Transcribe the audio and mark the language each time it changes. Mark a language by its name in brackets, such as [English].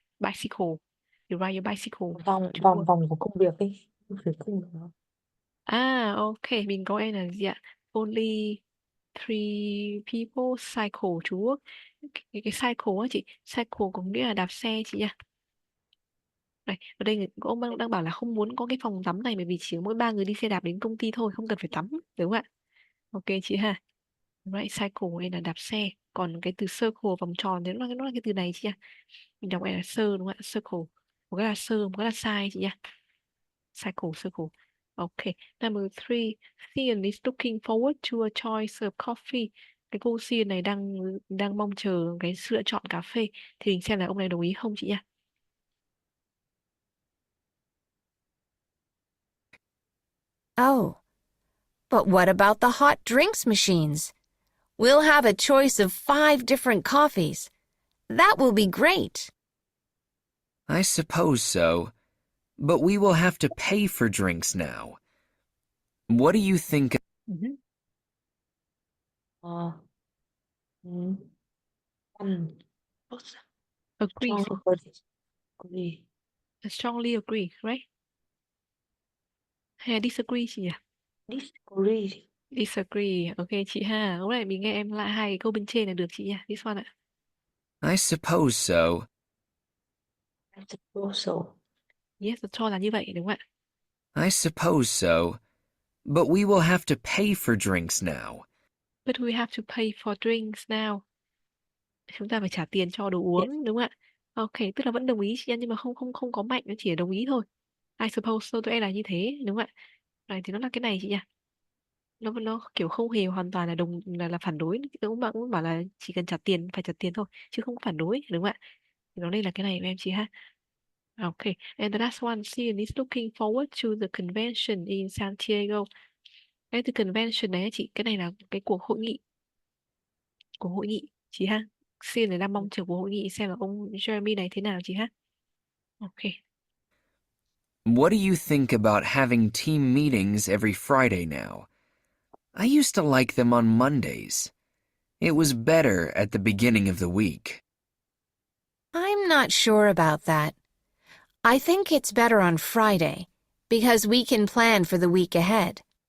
[English] bicycle. You ride your bicycle [Vietnamese] vòng [English] to [Vietnamese] vòng [English] work. [Vietnamese] vòng của công việc ấy. Phải cùng nó. Ok, mình có em là gì ạ? [English] Only three people cycle to work. [Vietnamese] Cái cycle á chị, cycle có nghĩa là đạp xe chị nha. Này, ở đây ông đang bảo là không muốn có cái phòng tắm này bởi vì chỉ có mỗi 3 người đi xe đạp đến công ty thôi, không cần phải tắm, đúng không ạ? Ok chị ha. Right, cycle đây là đạp xe. Còn cái từ circle vòng tròn thì nó là cái từ này chị nha. Mình đọc này là sơ đúng không ạ? Circle. Một cái là sơ, một cái là sai chị nha. [English] Cycle, circle. Okay. Number three, Sian is looking forward to a choice of coffee. [Vietnamese] Cái cô Sian này đang đang mong chờ cái sự lựa chọn cà phê. Thì mình xem là ông này đồng ý không chị nha. [English] Oh, but what about the hot drinks machines? We'll have a choice of 5 different coffees. That will be great. I suppose so, but we will have to pay for drinks now. What do you think? Mhm. Ờ, ừ, ăn, Agree. agree, I strongly agree, right? [Vietnamese] Hay là [English] disagree [Vietnamese] chị nhỉ? [English] disagree. Disagree. Ok [Vietnamese] chị ha. Lúc này mình nghe em lại hai cái câu bên trên là được chị nha. [English] This one ạ. I suppose so, I suppose so. Yes, [Vietnamese] cho là như vậy đúng không ạ? [English] I suppose so, but we will have to pay for drinks now. But we have to pay for drinks now. [Vietnamese] Chúng ta phải trả tiền cho đồ [English] Yes. [Vietnamese] uống đúng không ạ? Ok, tức là vẫn đồng ý chị ạ, nhưng mà không có mạnh, nó chỉ là đồng ý thôi. [English] I suppose so, [Vietnamese] tụi em là như thế đúng không ạ? Này thì nó là cái này chị nha. Nó kiểu không hề hoàn toàn là là phản đối. Cũng bảo là chỉ cần trả tiền phải trả tiền thôi chứ không có phản đối đúng không ạ? Thì nó đây là cái này em chị ha. [English] Okay, and the last one, Sian is looking forward to the convention in Santiago. [Vietnamese] Cái từ convention này á chị, cái này là cái cuộc hội nghị chị ha. Sian này đang mong chờ cuộc hội nghị xem là ông Jeremy này thế nào chị ha. [English] Okay. What do you think about having team meetings every Friday now? I used to like them on Mondays. It was better at the beginning of the week. I'm not sure about that. I think it's better on Friday because we can plan for the week ahead.